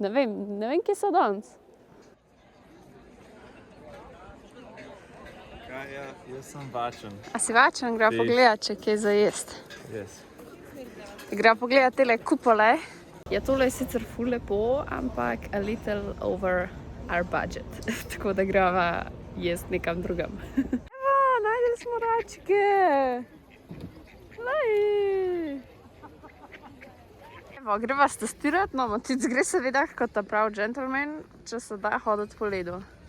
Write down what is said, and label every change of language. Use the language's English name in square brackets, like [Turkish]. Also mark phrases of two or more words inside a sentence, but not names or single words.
[Slovenian] Ne vem, kje so danes. Ja, jaz sem vačen. A si vačen? Greva pogledat, če kaj za jest. Yes. Greva pogledat tele kupole. Ja, tole je sicer ful lepo, ampak [English] a little over our budget. [Slovenian] Tako da greva jest nekam drugam. Evo, najdeli smo račke! Lej! Evo, greva stestirati, no, Matic gre seveda kot ta prav gentleman, če se da hoditi po ledu.